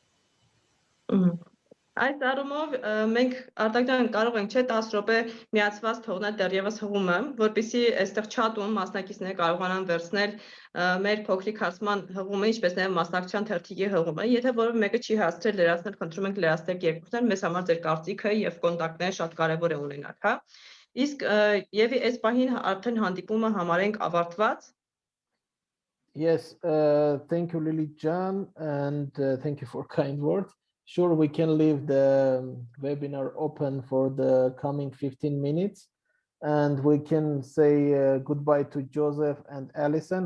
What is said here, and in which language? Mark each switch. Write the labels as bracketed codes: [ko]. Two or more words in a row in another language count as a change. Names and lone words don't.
[hy] Այս առումով մենք Արտակջան կարող ենք 10 րոպե միացված թողնել դեռևս հղումը, որպեսզի այստեղ չաթում մասնակիցները կարողանան վերցնել մեր փոքրիկ հարցման հղումը, ինչպես նաև մասնակցության թերթիկի հղումը։ Եթե որևէ մեկը չի հասցրել լրացնել, խնդրում ենք լրացնել երկուսն, մեզ համար ձեր կարծիքը եւ կոնտակտները շատ կարեւոր է ունենալ, հա։ Իսկ եւ այս պահին արդեն հանդիպումը համարենք ավարտված։ [en] Yes, thank you, Lilith-Jan, and thank you for kind words. Sure, we can leave the webinar open for the coming 15 minutes, and we can say goodbye to Joseph and Alison.